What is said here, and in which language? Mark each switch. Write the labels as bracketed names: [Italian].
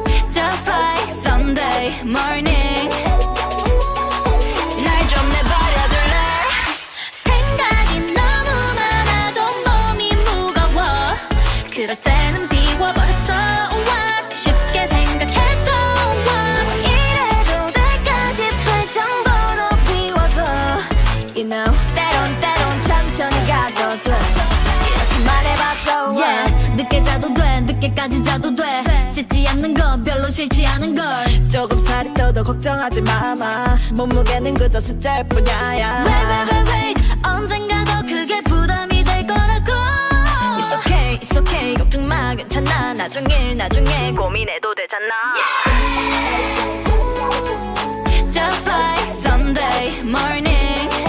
[English] Just like Sunday morning. [Korean] 날 좀 내버려둘래. 생각이 너무 많아도 몸이 무거워. 그럴 때는 비워버렸어. What? 쉽게 생각해서 what? 이래도 될까 싶을 정도로 비워줘. You know, 때론 천천히 가거든. 이렇게 말해봤어. Yeah, 늦게 자도 돼, 늦게까지 자도 돼. 씻지 않는 건 별로 싫지 않은 걸. 조금 살이 쪄도 걱정하지 마마 몸무게는 그저 숫자일 뿐이야. Wait, 언젠가 더 크게 부담이 될 거라고. [English] It's okay, [Korean] 걱정 마, 괜찮아. 나중에 고민해도 되잖아. [English] Just like Sunday morning.